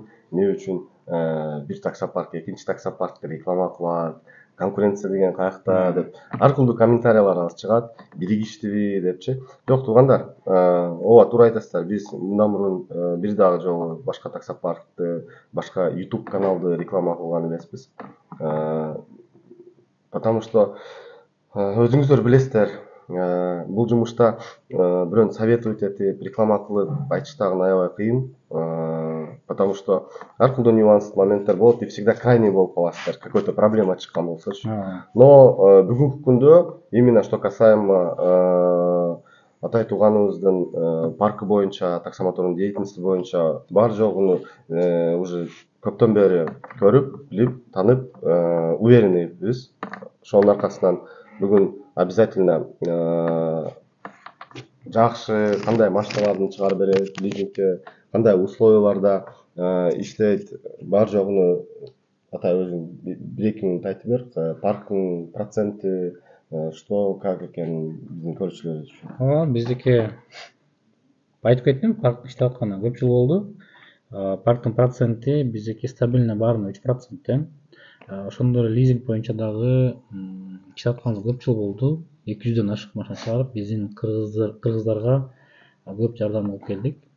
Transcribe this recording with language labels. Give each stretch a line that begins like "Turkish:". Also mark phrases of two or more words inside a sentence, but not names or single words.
Kyrgyz: Эмне үчүн бир таксопарк экинчи таксопаркты реклама кылат, конкуренция деген каякта деп ар кылдуу комментариялар чыгат, биригиштиби депчи. Жок туугандар, ооба туура айтасыздар. Биз мындан мурун бир дагы жолу башка таксопаркты, башка YouTube каналды реклама кылган эмеспиз.
Russian: Потому что
Kyrgyz: өзүңүздөр билесиздер, бул жумушта бирөөнү советовать этип, реклама кылып айтыш дагы аябай кыйын.
Russian: Потому что
Kyrgyz: ар кылдуу нюанс моменттер болот
Russian: и всегда крайний
Kyrgyz: болуп каласыздар,
Russian: какой-то проблема
Kyrgyz: чыккан болсочу. Но бүгүнкү күндө
Russian: именно что касаемо
Kyrgyz: атай тууганыбыздын паркы боюнча, таксомотордун деятельности боюнча бар жогуну уже көптөн бери көрүп, билип, танып, уверенныйбыз. Ошонун аркасынан бүгүн обязательно жакшы кандай машиналарды чыгарып берет, лизингке кандай условияларда иштейт, бар жогуну атай өзүң бир-эки мүнөт айтып бер, парктын проценти
Russian: что как
Kyrgyz: экенин биздин көрүүчүлөр үчүн. Ооба, биздики айтып кеттим, парк иштеп атканына көп жыл болду. Парктын проценти биздики стабильно баарына 3%. Ошондой эле лизинг боюнча дагы иштеп атканыбызга көп жыл болду. 200дөн ашык машина чыгарып, биздин кыргыздарга көп жардам кылып келдик.